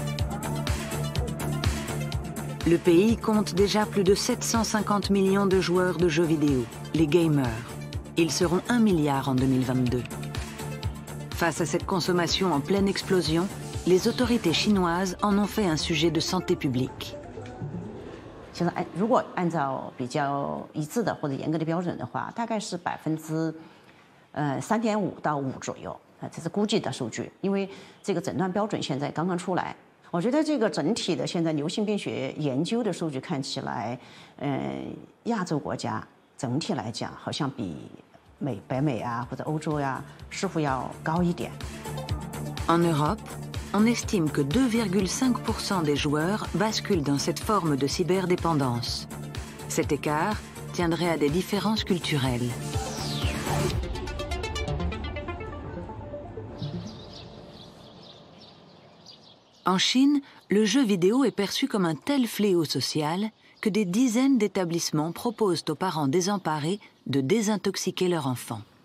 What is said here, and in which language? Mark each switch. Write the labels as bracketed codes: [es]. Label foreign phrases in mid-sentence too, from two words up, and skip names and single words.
[fr] Le pays compte déjà plus de 750 millions de joueurs de jeux vidéo, les gamers. Ils seront 1 milliard en 2022. Face à cette consommation en pleine explosion, les autorités chinoises en ont fait un sujet de santé publique. [zh] 现在，如果按照比较一致的或者严格的标准的话，大概是3.5%到5%左右，这是估计的数据，因为这个诊断标准现在刚刚出来。我觉得这个整体的现在流行病学研究的数据看起来，亚洲国家整体来讲好像比北美啊或者欧洲呀似乎要高一点。 [fr] En Europe, on estime que 2,5% des joueurs basculent dans cette forme de cyberdépendance. Cet écart tiendrait à des différences culturelles. En Chine, le jeu vidéo est perçu comme un tel fléau social que des dizaines d'établissements proposent aux parents désemparés de désintoxiquer leur enfant.